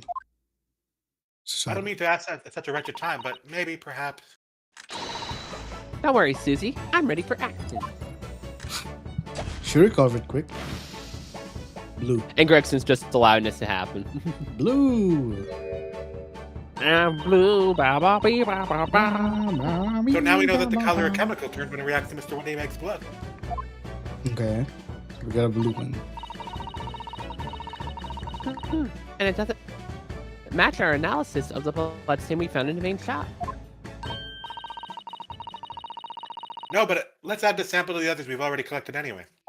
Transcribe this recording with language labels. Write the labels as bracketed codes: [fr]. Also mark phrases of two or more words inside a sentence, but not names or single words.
[en] I don't mean to ask at such a wretched time, but maybe, perhaps... Don't worry, Susie. I'm ready for action. She recovered quick. Blue. And Gregson's just allowing this to happen. Blue. I'm blue. Ba, ba, bee, ba, ba, ba. So now we know that the color a chemical turns when it reacts to Mr. Windybank's blood. Okay. We got a blue one. And it doesn't match our analysis of the blood stain we found in the main shop. No, but let's add the sample to the others we've already collected anyway.